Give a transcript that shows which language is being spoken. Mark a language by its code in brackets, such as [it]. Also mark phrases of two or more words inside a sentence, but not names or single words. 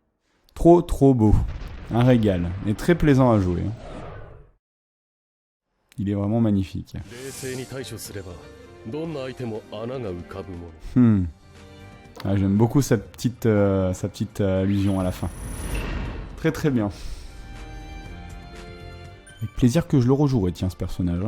[fr] Trop beau. Un régal. Et très plaisant à jouer. Il est vraiment magnifique. [ja] 冷静に対処すればどんな相手も穴が浮かぶもの。 [fr] Ah, j'aime beaucoup sa petite allusion à la fin. Très très bien. Avec plaisir que je le rejouerai, tiens, ce personnage.